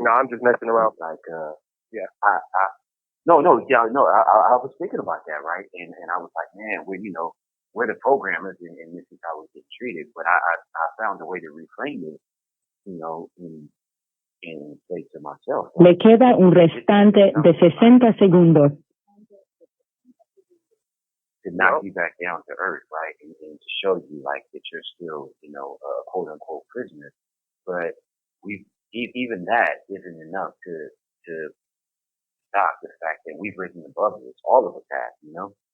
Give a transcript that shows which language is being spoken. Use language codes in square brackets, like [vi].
[en] No, I'm just messing around. Like, yeah. I was thinking about that, right? And I was like, man, we're the programmers, and this is how we get treated. But I found a way to reframe it, and say to myself. [es] Le queda un restante de 60 segundos. [en] To knock you back down to earth, right? And to show you, like, that you're still, a quote unquote prisoner. But even that isn't enough to stop the fact that we've risen above this. All of us have,